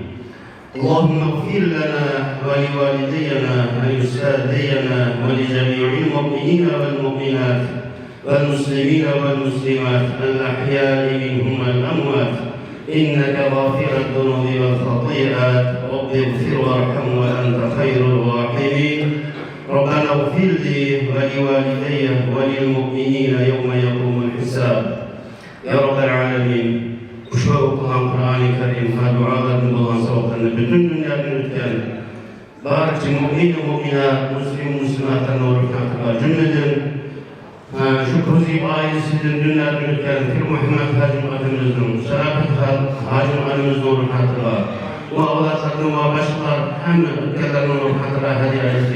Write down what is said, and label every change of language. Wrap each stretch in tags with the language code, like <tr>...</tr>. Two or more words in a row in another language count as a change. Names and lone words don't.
<ar>اللهم اغفر لنا ولوالدينا ولأستاذنا ولجميع المؤمنين والمؤمنات والمسلمين والمسلمات الأحياء منهم والأموات إنك غافر الذنوب والخطيئات رب اغفر وارحم وأنت خير الراحمين. ربنا اغفر لي ولوالدي وللمؤمنين يوم يقوم الحساب يا رب العالمين.</ar> <uz>Ushbu o'qigan Qur'oni Karim va duolarni bo'lgan savoblarni butun dunyoga o'tgan barcha mu'min va mu'minat, muslimatlarni o'rgatib jumladan shu Kuzib oilasidan dunyodan o'tgan Pir Muhammad Hajim akimizning, Sharafat Hajim akimizning o'rgatib va avlodlarning va boshqalar hamma o'tganlarning o'rgatib hadiya aytdi.</uz>